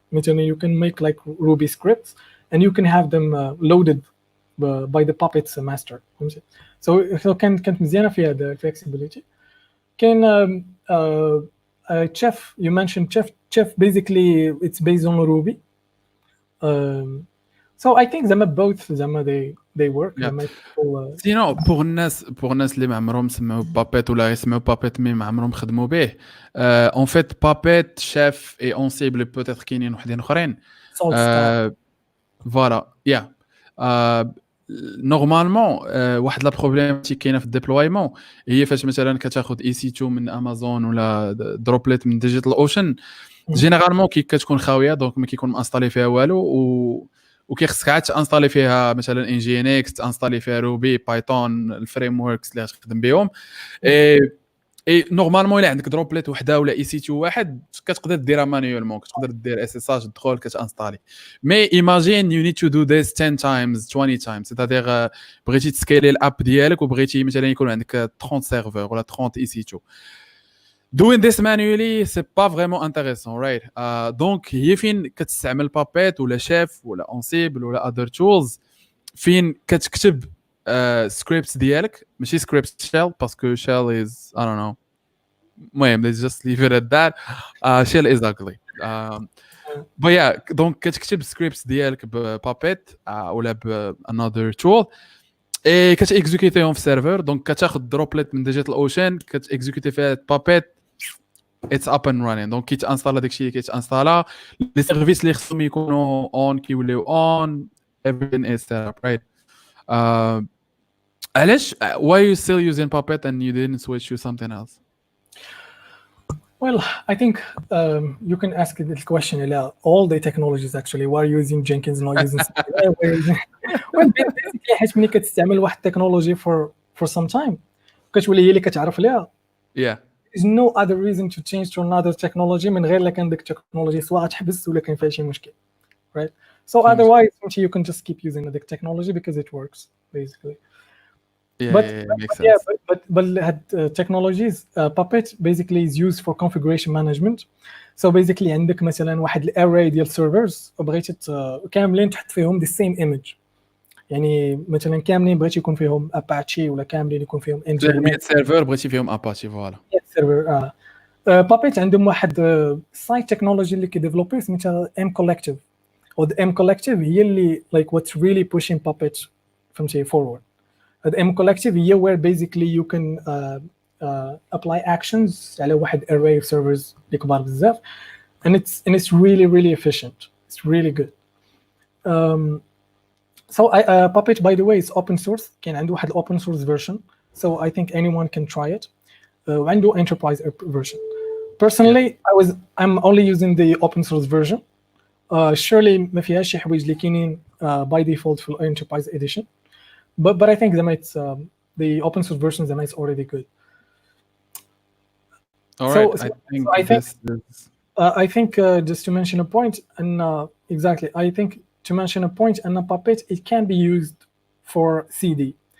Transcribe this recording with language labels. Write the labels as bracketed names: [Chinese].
[Arabic] مثلا [English] you can make like Ruby scripts, and you can have them loaded by the Puppet's master. So [Arabic] كانت مزيانة فيها [English] the flexibility. كان Chef, you mentioned Chef basically it's based on Ruby. So I think both they work. [French] Sinon pour [Arabic] الناس اللي ما عمرهم سمعوا Puppet ولا يسمعوا Puppet مي ما عمرهم خدموا به، [French] en fait Puppet, Chef et Ansible peut-être [Arabic] كاينين وحدين اخرين. Voilà, yeah. نورمالمون واحد لا بروبليم كاينه في الديبلويمون هي فاش مثلا كتاخذ EC2 من امازون ولا دروبليت من ديجيتال اوشن، جينيرالمون كتكون خاويه، دونك ما كيكون مانستالي فيها والو، وكيخصك عاد تانستالي فيها مثلا ان جي ان اكس، تانستالي فيها روبي، بايثون، الفريم وركس اللي غتخدم بهم. اي نورمالمون الا عندك دروبليت وحده ولا EC2 واحد كتقدر ديرها مانيولمون، كتقدر دير SSH تدخل كتانستالي. مي [English] imagine you need to do this 10 times 20 times، [Arabic] سيتادير بغيتي تسكيلي الاب ديالك وبغيتي مثلا يكون عندك 30 سيرفر ولا 30 EC2. [English] doing this manually [French] c'est pas vraiment intéressant, [English] right? [Arabic] Donc هي فين كتستعمل Puppet ولا Chef ولا Ansible ولا [English] other tools [Arabic] فين كتكتب scripts ديالك ماشي script shell باسكو [English] shell is I don't know [Arabic] المهم [English] let's just leave it at that. Shell is ugly. But yeah, [Arabic] donc كتكتب scripts ديالك ب Puppet ولا ب [English] another tool [Arabic] et كتexecutيهم في server. donc كتاخذ droplet من digital ocean كتexecutي فيها Puppet, [English] it's up and running. [Arabic] donc كيتانستالا داكشي اللي كيتانستالا لي سيرفيس اللي خصهم يكونوا on كيوليو on, [English] everything is set up, right? [Arabic] علاش [English] why are you still using Puppet and you didn't switch to something else? Well, I think you can ask this question about all the technologies actually. Why are you using Jenkins, not using well, basically [Arabic] حيت ملي كتستعمل واحد التكنولوجي [English] for some time [Arabic] كتولي هي اللي كتعرف ليها. [English] Yeah. There's no other reason to change to another technology [Arabic] من غير لا كان ديك التكنولوجي سواء تحبس ولا كان فيها شي مشكل. [English] Right? So otherwise you can just keep using the technology because it works basically. Yeah, makes sense. But technologies Puppet basically is used for configuration management. So basically [Arabic] عندك مثلا واحد الاري ديال servers وبغيتي كاملين تحط فيهم [English] the same image. [Arabic] يعني مثلا كاملين بغيتي يكون فيهم اباتشي ولا كاملين يكون فيهم انترنت سيرفر بغيتي فيهم اباتشي فوالا. سيرفر Puppet عندهم واحد سايت تكنولوجي اللي كيديفلوبي سميتها M Collective. [English] و M Collective [Arabic] هي اللي [English] like what's really pushing Puppet فهمتي forward. The M Collective here where basically you can apply actions على واحد array of servers [Arabic] اللي كبار بزاف [English] and it's really efficient. It's really good. So Puppet by the way is open source. [Arabic] كان عنده واحد [English] open source version. So I think anyone can try it. [Arabic] وعنده [English] enterprise version. Personally I'm only using the open source version. [Arabic] Surely ما فيهاش شي حوايج اللي كاينين [English] by default [Arabic] في enterprise edition. [English] But I think the open source version is already good. All right. I think just to mention a point, and exactly, I think to mention a point, and a Puppet it can be used for CD.